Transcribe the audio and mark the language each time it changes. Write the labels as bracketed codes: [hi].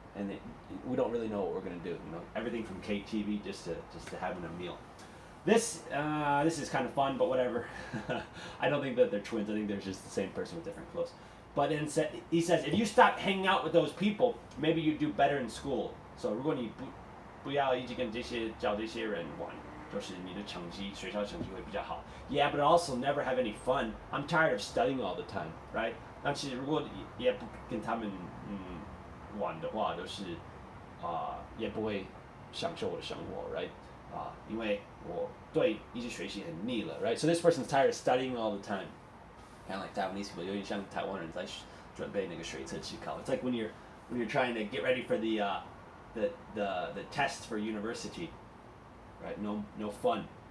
[en] And we don't really know what we're gonna do. Everything from KTV just to having a meal. This is kind of fun, but whatever. I don't think that they're twins. I think they're just the same person with different clothes. But he says, if you stop hanging out with those people, maybe you do better in school. [zh] So 如果你不要一直跟找这些人玩，就是你的成绩学校成绩会比较好. [en] Yeah, but also never have any fun. I'm tired of studying all the time, right? [zh] 但是如果也不跟他们玩的话，就是也不会享受我的生活, right? 因为我对一直学习很腻了, right? [en] So this person's tired of studying all the time. Kind of like Taiwanese people, [zh] 有点像台湾人在准备那个学测期考. [en] It's like when you're trying to get ready for the test for university, right? No fun.